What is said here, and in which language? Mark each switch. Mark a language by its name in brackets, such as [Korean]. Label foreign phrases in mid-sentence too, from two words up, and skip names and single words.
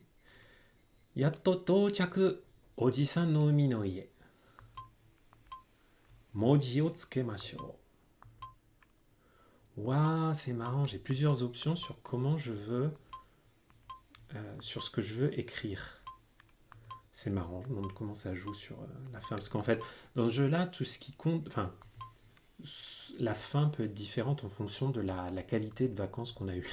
[Japanese] やっと到着おじさんの海の家. 文字を付けましょう. [French] Waouh, c'est marrant, j'ai plusieurs options sur comment je veux, sur ce que je veux écrire. C'est marrant, je me demande comment ça joue sur la fin. Parce qu'en fait, dans ce jeu-là, tout ce qui compte, enfin, la fin peut être différente en fonction de la qualité de vacances qu'on a eues.